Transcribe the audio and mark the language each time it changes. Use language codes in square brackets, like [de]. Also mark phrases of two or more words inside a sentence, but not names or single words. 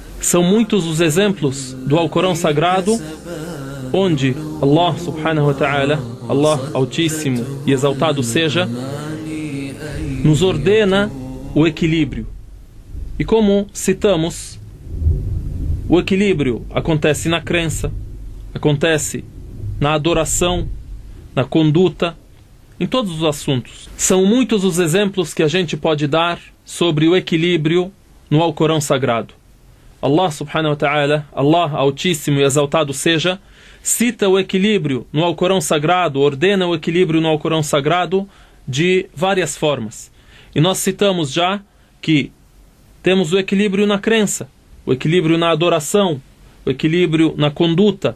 [pt] São muitos os exemplos do Alcorão Sagrado onde [ar] الله سبحانه وتعالى, [pt] Allah Altíssimo e Exaltado seja, nos ordena o equilíbrio. E como citamos, o equilíbrio acontece na crença, acontece na adoração, na conduta, em todos os assuntos. São muitos os exemplos que a gente pode dar sobre o equilíbrio no Alcorão Sagrado. [ar] الله سبحانه وتعالى, [pt] Allah Altíssimo e Exaltado seja, cita o equilíbrio no Alcorão Sagrado, ordena o equilíbrio no Alcorão Sagrado de várias formas. E nós citamos já que temos o equilíbrio na crença, o equilíbrio na adoração, o equilíbrio na conduta.